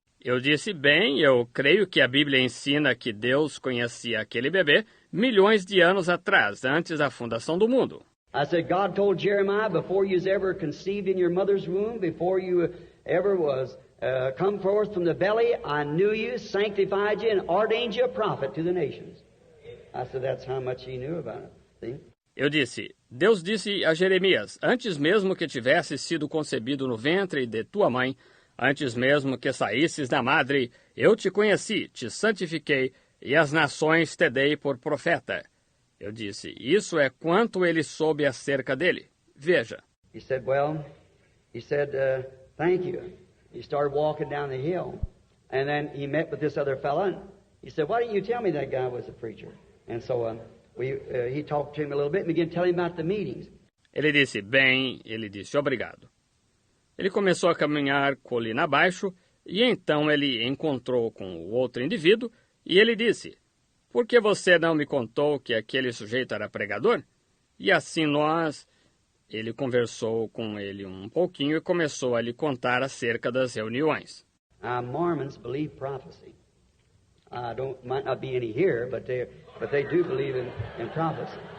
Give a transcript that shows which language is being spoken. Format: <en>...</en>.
<pt>Eu disse, bem, eu creio que a Bíblia ensina que Deus conhecia aquele bebê milhões de anos atrás, antes da fundação do mundo.</pt> <en>I said, God told Jeremiah, before you was ever conceived in your mother's womb, before you ever was come forth from the belly, I knew you, sanctified you, and ordained you a prophet to the nations. I said, that's how much he knew about it. See?</en> <pt>Eu disse, Deus disse a Jeremias, antes mesmo que tivesse sido concebido no ventre de tua mãe, antes mesmo que saísses da madre, eu te conheci, te santifiquei, e as nações te dei por profeta. Eu disse, isso é quanto ele soube acerca dele. Veja.</pt> <en>He said, thank you. He started walking down the hill, and then he met with this other fella, and he said, why didn't you tell me that guy was a preacher? And so he talked to him a little bit and began telling him about the meetings.</en> <pt>Ele disse obrigado. Ele começou a caminhar colina abaixo, e então ele encontrou com o outro indivíduo, e ele disse, por que você não me contou que aquele sujeito era pregador? E assim ele conversou com ele um pouquinho e começou a lhe contar acerca das reuniões.</pt> <en>Mormons believe prophecy. Might not be any here, but they do believe in prophecy.</en>